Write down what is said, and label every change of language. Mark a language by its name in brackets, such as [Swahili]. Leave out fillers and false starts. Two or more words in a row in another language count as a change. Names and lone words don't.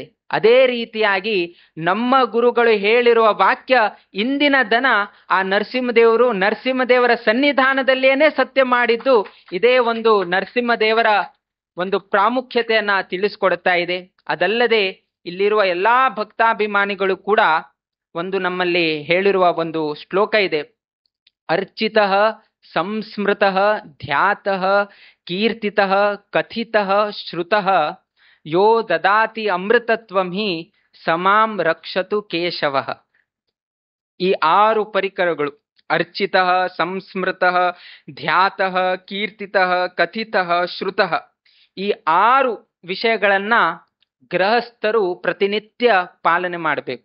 [Kannada] ಅದೇ ರೀತಿಯಾಗಿ ನಮ್ಮ ಗುರುಗಳು ಹೇಳಿರುವ ವಾಕ್ಯ ಇಂದಿನ ದನ ಆ ನರಸಿಂಹದೇವರ ಸನ್ನಿಧಾನದಲ್ಲೇನೆ ಸತ್ಯ ಮಾಡಿದ್ದು ಇದೇ ಒಂದು ನರಸಿಂಹದೇವರ ಒಂದು ಪ್ರಾಮುಖ್ಯತೆಯನ್ನ ತಿಳಿಸ್ಕೊಡ್ತಾ ಇದೆ. ಅದಲ್ಲದೆ ಇಲ್ಲಿರುವ ಎಲ್ಲಾ ಭಕ್ತಾಭಿಮಾನಿಗಳು ಕೂಡ ಒಂದು ನಮ್ಮಲ್ಲಿ ಹೇಳಿರುವ ಒಂದು ಶ್ಲೋಕ ಇದೆ, [Sanskrit] अर्चितः संस्मृतः ध्यातः कीर्तितः कथितः श्रुतः यो ददाति अमृतत्वं हि समां रक्षतु केशवः. [Kannada] ಈ 6 ಪರಿಕರಗಳು, [Sanskrit] अर्चितः संस्मृतः ध्यातः कीर्तितः कथितः श्रुतः, [Kannada] ಈ 6 ವಿಷಯಗಳನ್ನ ಗೃಹಸ್ಥರು ಪ್ರತಿನಿತ್ಯ ಪಾಲನೆ ಮಾಡಬೇಕು.